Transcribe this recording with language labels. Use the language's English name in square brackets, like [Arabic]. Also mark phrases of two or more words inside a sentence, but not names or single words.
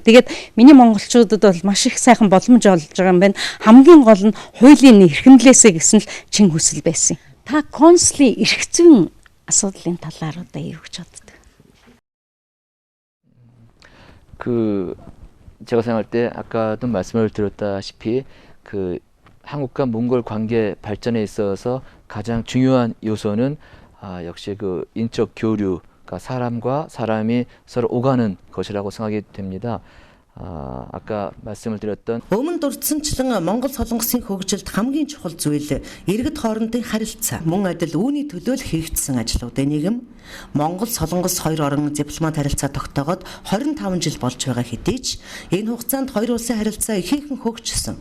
[Mongolian] Тэгээд миний монголчуудад бол маш их сайхан боломж олж байгаа юм байна. Хамгийн гол нь хуулийн эрхэмлээсээ гэсэн л чин хүсэл байсан. Та консулын эрх зүйн асуудлын талаар одоо юу гэж боддог? [Korean] 그 제가 생각할 때 아까도 말씀을 드렸다시피 그 한국과 몽골 관계 발전에 있어서 가장 중요한 요소는 역시 그 인적 교류, 그러니까 사람과 사람이 서로 오가는 것이라고 생각이 됩니다. 아까 말씀을 드렸던 [Mongolian] Өмнө дурдсанчлан Монгол Солонгосын хөгжилд хамгийн чухал зүйл иргэд хоорондын харилцаа. Мөн адил үүний төлөө л хийгдсэн ажлуудын нэг юм. Монгол Солонгос хоёр орон дипломат харилцаа тогтоогод 25 жил болж байгаа хэдий ч энэ хугацаанд хоёр улсын харилцаа ихээхэн хөгжсөн.